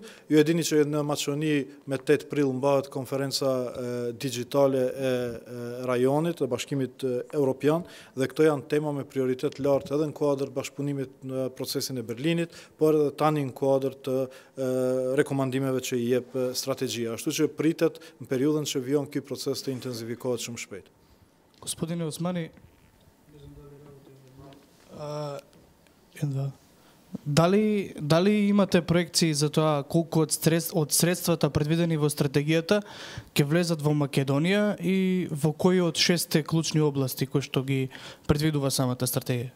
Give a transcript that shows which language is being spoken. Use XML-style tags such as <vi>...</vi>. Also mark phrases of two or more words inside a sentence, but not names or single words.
<sq>Ju e dini që në Maqedoni me 8 prill mbahet konferenca digjitale e rajonit, e Bashkimit Evropian, dhe këto janë tema me prioritet lartë edhe në kuadër bashkëpunimit në procesin e Berlinit, por edhe tani në kuadër të rekomandimeve që i jep strategjia. Ashtu që pritet në periudhën që vijon ky proces të intenzifikohet shumë shpejt.</sq> <mk>Господине Османи, дали имате проекции за тоа колку од средствата предвидени во стратегијата ќе влезат во Македонија и во кои од 6 клучни области кои што ги предвидува самата стратегија?</mk>